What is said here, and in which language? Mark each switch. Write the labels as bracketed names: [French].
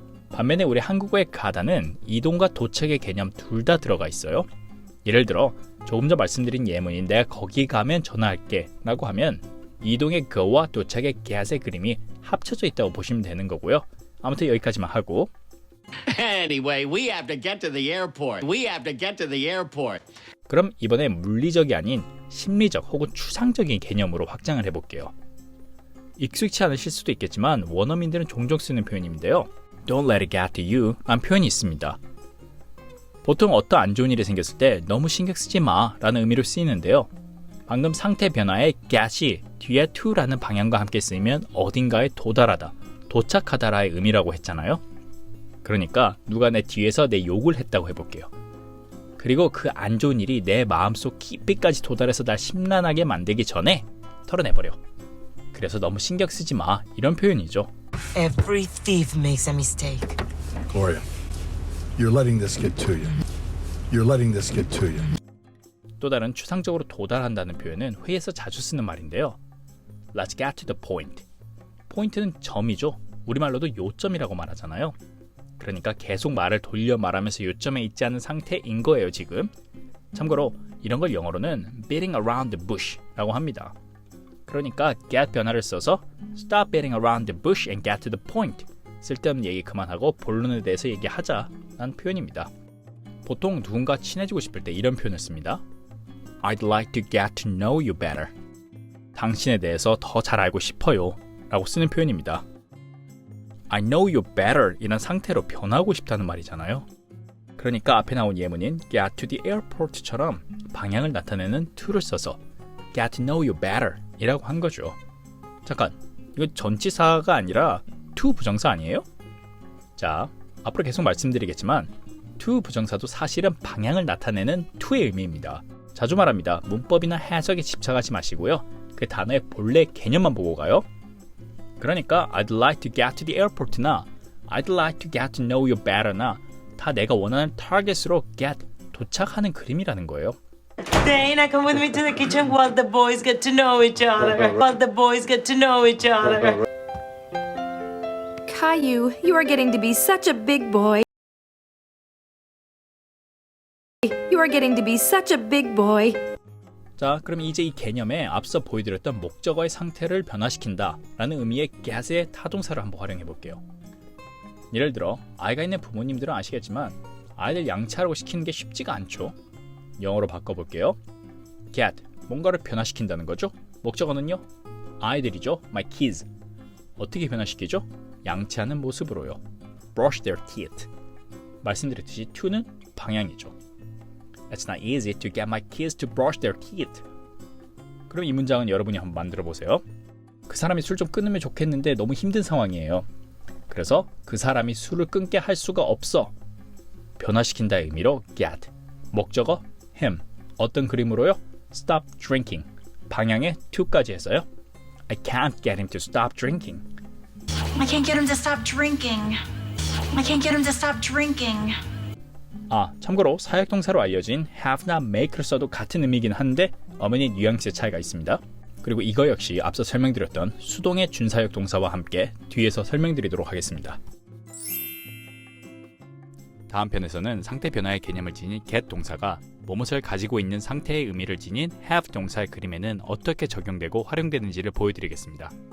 [Korean] 반면에 우리 한국어의 가다는 이동과 도착의 개념 둘 다 들어가 있어요. 예를 들어 조금 전 말씀드린 예문인 내가 거기 가면 전화할게 라고 하면 이동의 go와 도착의 get의 그림이 합쳐져 있다고 보시면 되는 거고요. 아무튼 여기까지만 하고 [English] Anyway, we have to get to the airport. We have to get to the airport. [Korean] 그럼 이번에 물리적이 아닌 심리적 혹은 추상적인 개념으로 확장을 해볼게요. 익숙치 않으실 수도 있겠지만 원어민들은 종종 쓰는 표현인데요. [English] Don't let it get to you [Korean] 라는 표현이 있습니다. 보통 어떤 안 좋은 일이 생겼을 때 너무 신경 쓰지 마 라는 의미로 쓰이는데요. 방금 상태 변화의 get이 뒤에 to라는 방향과 함께 쓰이면 어딘가에 도달하다, 도착하다라의 의미라고 했잖아요. 그러니까 누가 내 뒤에서 내 욕을 했다고 해볼게요. 그리고 그 안 좋은 일이 내 마음속 깊이까지 도달해서 날 심란하게 만들기 전에 털어내버려. 그래서 너무 신경 쓰지 마, 이런 표현이죠. [English] Every thief makes a mistake. Gloria, you're letting this get to you. You're letting this get to you. [Korean] 또 다른 추상적으로 도달한다는 표현은 회의에서 자주 쓰는 말인데요. [English] Let's get to the point. [Korean] 포인트는 점이죠. 우리말로도 요점이라고 말하잖아요. 그러니까 계속 말을 돌려 말하면서 요점에 있지 않은 상태인 거예요, 지금. 참고로 이런 걸 영어로는 [English] beating around the bush [Korean] 라고 합니다. 그러니까 [English] get [Korean] 변화를 써서 [English] stop beating around the bush and get to the point. [Korean] 쓸데없는 얘기 그만하고 본론에 대해서 얘기하자 라는 표현입니다. 보통 누군가 친해지고 싶을 때 이런 표현을 씁니다. [English] I'd like to get to know you better. [Korean] 당신에 대해서 더 잘 알고 싶어요 라고 쓰는 표현입니다. [English] I know you better [Korean] 이런 상태로 변하고 싶다는 말이잖아요. 그러니까 앞에 나온 예문인 get to the airport처럼 방향을 나타내는 to를 써서 [English] get to know you better [Korean] 이라고 한 거죠. 잠깐, 이거 전치사가 아니라 to 부정사 아니에요? 자, 앞으로 계속 말씀드리겠지만 to 부정사도 사실은 방향을 나타내는 to의 의미입니다. 자주 말합니다. 문법이나 해석에 집착하지 마시고요. 그 단어의 본래 개념만 보고 가요. 그러니까 [English] I'd like to get to the airport나 I'd like to get to know you better나 [Korean] 다 내가 원하는 타겟으로 get, 도착하는 그림이라는 거예요. [English] Dana, come with me to the kitchen while the boys get to know each other. While the boys get to know each other. Caillou, you are getting to be such a big boy. You are getting to be such a big boy. [Korean] 자, 그럼 이제 이 개념에 앞서 보여드렸던 목적어의 상태를 변화시킨다 라는 의미의 get의 타동사를 한번 활용해 볼게요. 예를 들어 아이가 있는 부모님들은 아시겠지만 아이들 양치하라고 시키는 게 쉽지가 않죠. 영어로 바꿔볼게요. get, 뭔가를 변화시킨다는 거죠. 목적어는요? 아이들이죠. [English] My kids. [Korean] 어떻게 변화시키죠? 양치하는 모습으로요. [English] brush their teeth. [Korean] 말씀드렸듯이 to는 방향이죠. [English] It's not easy to get my kids to brush their teeth. [Korean] 그럼 이 문장은 여러분이 한번 만들어 보세요. 그 사람이 술 좀 끊으면 좋겠는데 너무 힘든 상황이에요. 그래서 그 사람이 술을 끊게 할 수가 없어. 변화시킨다의 의미로 get. 목적어 him. 어떤 그림으로요? [English] Stop drinking. [Korean] 방향에 to까지 했어요. [English] I can't get him to stop drinking. I can't get him to stop drinking. I can't get him to stop drinking. [Korean] 아, 참고로 사역동사로 알려진 have나 make를 써도 같은 의미이긴 한데 어머니 뉘앙스의 차이가 있습니다. 그리고 이거 역시 앞서 설명드렸던 수동의 준사역 동사와 함께 뒤에서 설명드리도록 하겠습니다. 다음 편에서는 상태 변화의 개념을 지닌 get 동사가 무엇을 가지고 있는 상태의 의미를 지닌 have 동사의 그림에는 어떻게 적용되고 활용되는지를 보여드리겠습니다.